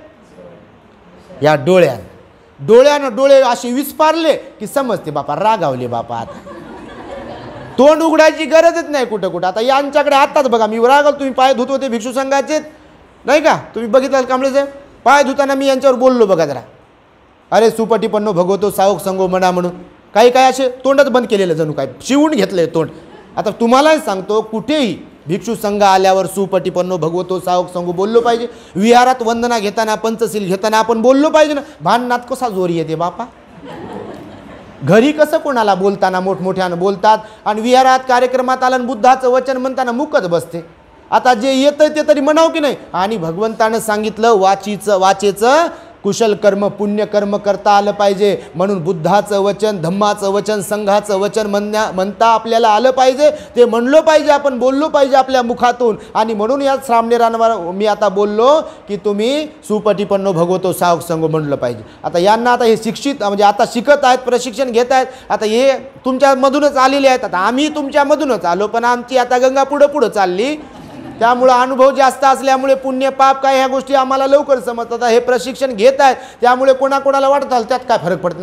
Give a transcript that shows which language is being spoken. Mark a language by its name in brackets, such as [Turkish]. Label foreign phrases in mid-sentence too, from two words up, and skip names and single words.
[Marathi] या डोळ्यानं डोळे असे विस्पारले की समजते बापा रागावले बापा. आता तोंड उघडायची गरजच नाही कुठं कुठं. आता यांच्याकडे आताच बघा, मी रागावलो. तुम्ही पाय धुत होते भिक्षू संघाचे नाही का, तुम्ही बघितलं कांबळे साहेब, पाय धुताना मी यांच्यावर बोललो बघा जरा, अरे [Pali] सुपटीपन्नो भगवतो सावक संगो [Marathi] म्हणा म्हणून. काही काय असे तोंडच बंद केलेलं, जणू काय शिवून घेतलंय तोंड. आता तुम्हालाही सांगतो, कुठेही भिक्षू संघ आल्यावर [Pali] सुपटीपन्नो भगवतो सावक संगो [Marathi] बोललो पाहिजे. विहारात वंदना घेताना, पंचशील घेताना आपण बोललो पाहिजे ना. भांडणात कसा जोर येते बापा. घरी कसं कोणाला बोलताना मोठमोठ्यानं बोलतात, आणि विहारात कार्यक्रमात आलं बुद्धाचं वचन म्हणताना मुकत बसते. आता जे येतं ते तरी म्हणाव की नाही. आणि भगवंतानं सांगितलं वाचेचं कुशल कर्म पुण्य कर्म करता आलं पाहिजे. म्हणून बुद्धाचं वचन, धम्माचं वचन, संघाचं वचन म्हणता आपल्याला आलं पाहिजे. ते म्हणलो पाहिजे, आपण बोललो पाहिजे आपल्या मुखातून. आणि म्हणून या श्रामणेरांवर मी आता बोललो की तुम्ही [Pali] सुपटीपन्नो भगवतो सावक संगो [Marathi] म्हणलं पाहिजे. आता यांना आता हे शिक्षित म्हणजे आता शिकत आहेत, प्रशिक्षण घेत आहेत. आता हे तुमच्यामधूनच आलेले आहेत. आता आम्ही तुमच्यामधूनच आलो, पण आमची आता गंगा पुढं चालली. त्यामुळं अनुभव जास्त असल्यामुळे पुण्य पाप काय ह्या गोष्टी आम्हाला लवकर समजतात. हे प्रशिक्षण घेत आहेत, त्यामुळे कोणाकोणाला वाटतं त्यात काय फरक पडत नाही.